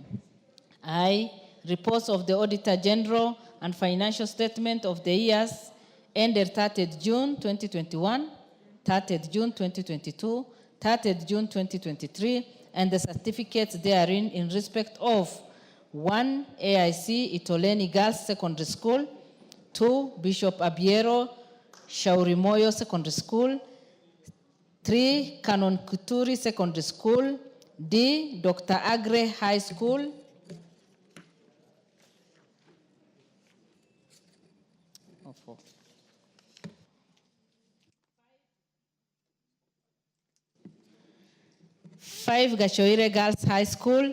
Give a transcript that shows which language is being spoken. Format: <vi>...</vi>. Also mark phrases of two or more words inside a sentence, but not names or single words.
<en>I, reports of the Auditor General and financial statement of the years ended 30th June 2021, 30th June 2022, 30th June 2023, and the certificates therein in respect of 1, AIC Itoleni Girls Secondary School, 2, Bishop Abiero Shaurimoyo Secondary School, 3, Canon Kuturi Secondary School, D, Dr. Agre High School, 5, Gachoire Girls High School,</en>